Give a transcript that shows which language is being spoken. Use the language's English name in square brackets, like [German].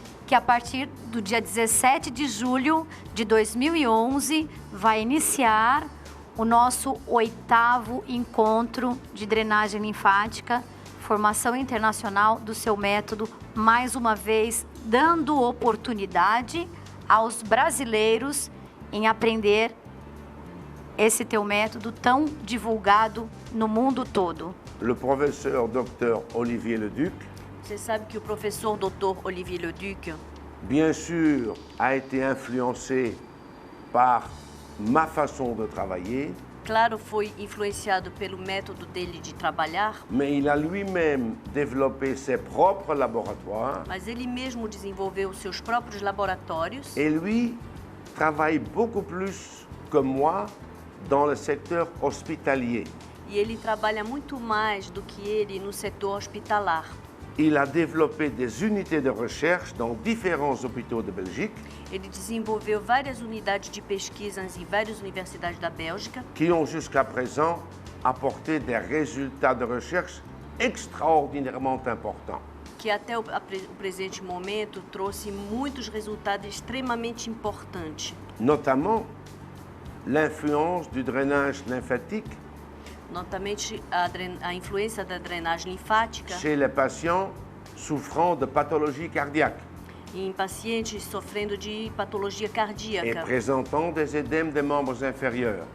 [Portuguese] que a partir do dia 17 de julho de 2011 vai iniciar o nosso 8º encontro de drenagem linfática, formação internacional do seu método, mais uma vez dando oportunidade aos brasileiros em aprender esse teu método tão divulgado no mundo todo. [French] Le professeur Dr Olivier Leduc, [Portuguese] Você sabe que o professor Dr. Olivier Leduc, [French] bien sûr, a été influencé par ma façon de travailler, [Portuguese] claro, foi influenciado pelo método dele de trabalhar, [French] mais il a lui-même développé ses propres laboratoires [Portuguese] mas ele mesmo desenvolveu seus próprios laboratórios [French] et lui travaille beaucoup plus que moi dans le secteur hospitalier. [Portuguese] e ele trabalha muito mais do que ele no setor hospitalar. [French] Il a développé des unités de recherche dans différents hôpitaux de Belgique [Portuguese] Ele desenvolveu várias unidades de pesquisas em várias universidades da Bélgica, [French] qui ont jusqu'à présent apporté des résultats de recherche extraordinairement importants. [Portuguese] que até o presente momento trouxe muitos resultados extremamente importantes, [French] Notamment l'influence du drainage lymphatique [Portuguese] notamente a influência da drenagem linfática [French] chez les patients souffrant de pathologies cardiaques [Portuguese] em pacientes sofrendo de patologia [French] et [Portuguese] cardíaca [French] présentant des édèmes des membres inférieurs.